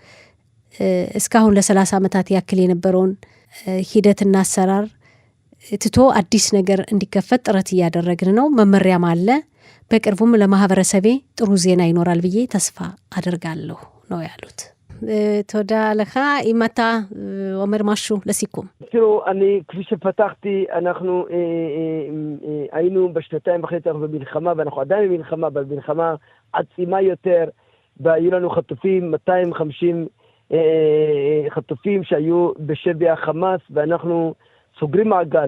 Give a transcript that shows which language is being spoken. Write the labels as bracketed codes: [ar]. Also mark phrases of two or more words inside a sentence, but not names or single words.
[am] እስካሁን ለ30 ዓመታት ያክል የነበረውን ሂደትና አሰራር ትቶ አዲስ ነገር እንዲከፈት ጥረት እያደረግን ነው። መመሪያም አለ። በቅርቡም ለማህበረሰቤ ጥሩ ዜና ይኖራል ብዬ ተስፋ አደርጋለሁ ነው ያሉት። [he] תודה לך. אם אתה אומר משהו לסיכום. תראו, כפי שפתחתי, אנחנו היינו בשנתיים וחצי במלחמה, ואנחנו עדיין במלחמה, אבל במלחמה עצימה יותר, והיו לנו חטופים, 250 חטופים שהיו בשבי החמאס, ואנחנו סוגרים מעגל.